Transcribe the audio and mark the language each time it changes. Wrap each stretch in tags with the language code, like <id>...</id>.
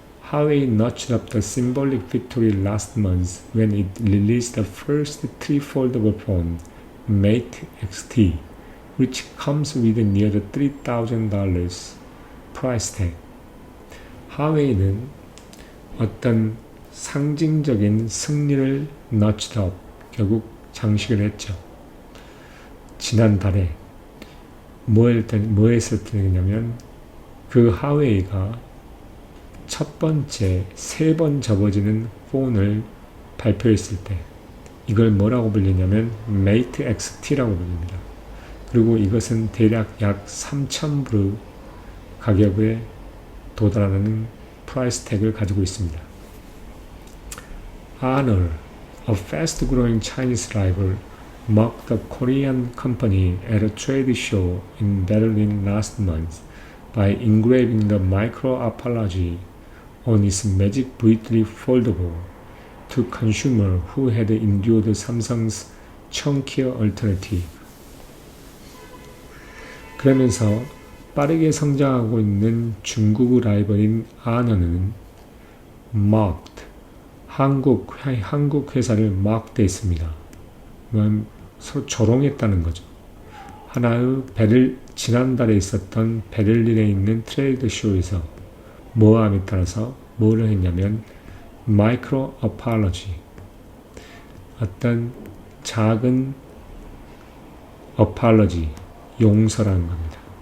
<en>Huawei notched up the symbolic victory last month when it released the first three-foldable phone, Mate X-T, which comes with near the $3,000 price tag.</en> <ko>하웨이는 어떤 상징적인 승리를 notched up, 결국 장식을 했죠. 지난달에 뭐 했을 때냐면 그 하웨이가 첫 번째 3번 접어지는 폰을 발표했을 때 이걸 뭐라고 불리냐면 Mate X-T라고 불립니다. 그리고 이것은 대략 약 3,000불 가격에 도달하는 프라이스 태그를 가지고 있습니다.</ko> <en>Honor, a fast-growing Chinese rival, mocked the Korean company at a trade show in Berlin last month by engraving the micro apology on its Magic V3 Foldable to consumers who had endured Samsung's chunkier alternative.</en> <ko>그러면서 빠르게 성장하고 있는 중국 라이벌인 아너는 mocked, 한국 회사를 mocked 했습니다. 서로 조롱했다는 거죠. 하나의 지난달에 있었던 베를린에 있는 트레이드 쇼에서 모함에 따라서 뭐를 했냐면 마이크로 어팔러지, 어떤 작은 어팔러지, 용서라는 겁니다.</ko>